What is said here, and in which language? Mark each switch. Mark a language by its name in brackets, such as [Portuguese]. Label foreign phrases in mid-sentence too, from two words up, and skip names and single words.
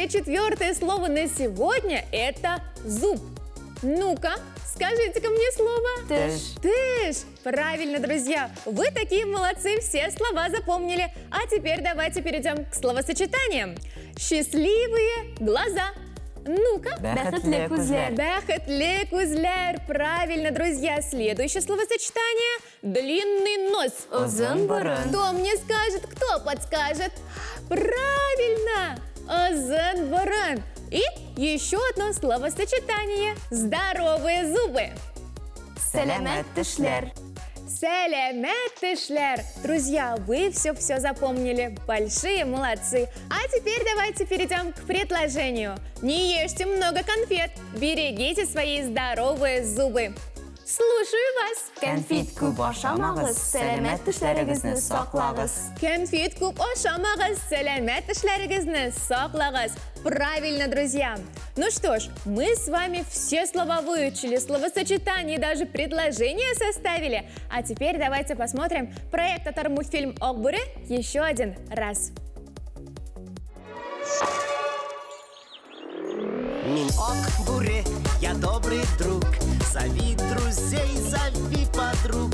[Russian] И четвертое слово на сегодня – это зуб. Ну-ка, скажите-ка мне слово. [Tatar] Теш. [Russian] Теш. Правильно, друзья. Вы такие молодцы, все слова запомнили. А теперь давайте перейдем к словосочетаниям. Счастливые глаза. Ну-ка. [Tatar] Бәхетле күзләр. Бәхетле күзләр. [Russian] Правильно, друзья. Следующее словосочетание – длинный нос. [Tatar] Озын борын. [Russian] Кто мне скажет, кто подскажет? Правильно! [Tatar] Озын борын. [Russian] И еще одно словосочетание – здоровые зубы. [Tatar] Сәләмәт тешләр. Сәләмәт тешләр. [Russian] Друзья, вы все запомнили. Большие молодцы. А теперь давайте перейдем к предложению. Не ешьте много конфет. Берегите свои здоровые зубы. Слушаю вас. [Tatar] Кәнфит күп ашамагыз, сәләмәт тешләрегезне саклагыз. Кәнфит күп ашамагыз, сәләмәт тешләрегезне саклагыз. [Russian] Правильно, друзья. Ну что ж, мы с вами все слова выучили, словосочетания и даже предложения составили. А теперь давайте посмотрим проект «Татар-мультфильм Окбуре» еще один раз. Мин Окбуре, я добрый друг, зови друзей, зови подруг.